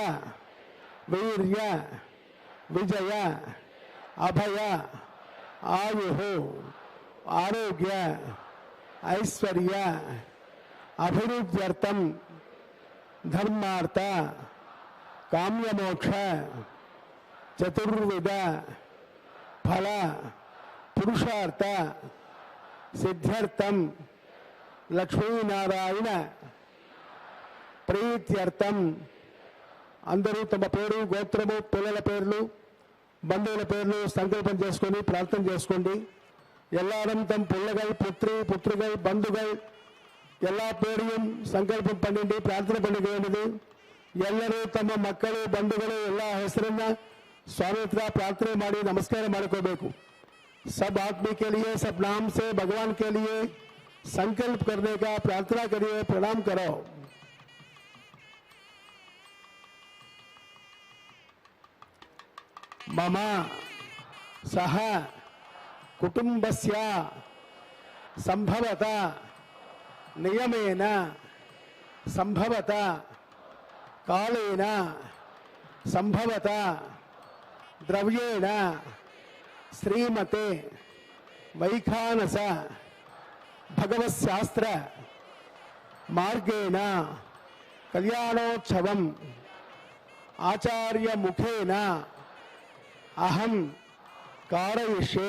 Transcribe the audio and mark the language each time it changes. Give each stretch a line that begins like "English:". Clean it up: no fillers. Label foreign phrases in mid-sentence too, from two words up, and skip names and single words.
Sanskrit: వీర్య విజయ అభయ ఆయు ఆరోగ్య ఐశ్వర్య అభివృద్ధ్యర్థం ధర్మార్థ కామ్యమోక్ష చతుర్విధ ఫల పురుషార్థ సిద్ధ్యర్థం లక్ష్మీనారాయణ ప్రీత్యర్థం.
Telugu: అందరూ తమ పేరు, గోత్రము, పిల్లల పేర్లు, బంధువుల పేర్లు సంకల్పం చేసుకొని ప్రార్థన చేసుకోండి.
Tamil: எல்லாரும் தம் பிள்ளைகள், புத்திரி புத்திரிகள், பந்துகள் எல்லா பேரையும் சங்கல்பம் பண்ணிட்டு பிரார்த்தனை பண்ணிக்க வேண்டியது.
Kannada: ಎಲ್ಲರೂ ತಮ್ಮ ಮಕ್ಕಳು, ಬಂಧುಗಳು ಎಲ್ಲ ಹೆಸರನ್ನ ಸ್ವಾಮಿ ಹತ್ರ ಪ್ರಾರ್ಥನೆ ಮಾಡಿ ನಮಸ್ಕಾರ ಮಾಡ್ಕೋಬೇಕು.
Hindi: सब आदमी के लिए, सब नाम से भगवान के लिए संकल्प करने का प्रार्थना करिए, प्रणाम करो।
Sanskrit: मम सह कुटुंबस्य संभवत नियमेन संभवत कालेन संभवत द्रव्येण श्रीमते वैखानस भगवत्शास्त्र मार्गेण कल्याणोत्सवम् आचार्य मुखेन अहं कारयिष्ये।